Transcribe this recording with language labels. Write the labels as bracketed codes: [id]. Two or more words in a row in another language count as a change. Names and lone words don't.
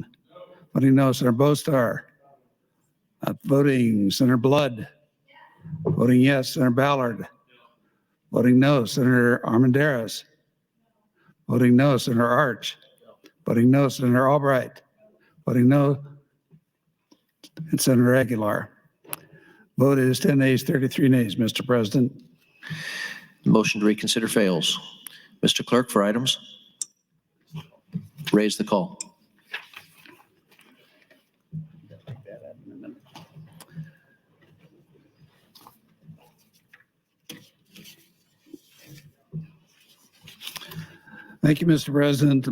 [en] Voting no. Senator Bostar. Not voting. Senator Blood. Voting yes. Senator Ballard. Voting no. Senator Armendariz. Voting no. Senator Arch. Voting no. Senator Albright. Voting no. And Senator Aguilar. Vote is 10 ayes, 33 nays, Mr. President. Motion to reconsider fails. Mr. Clerk, for items. Raise the call. Thank you, Mr. President.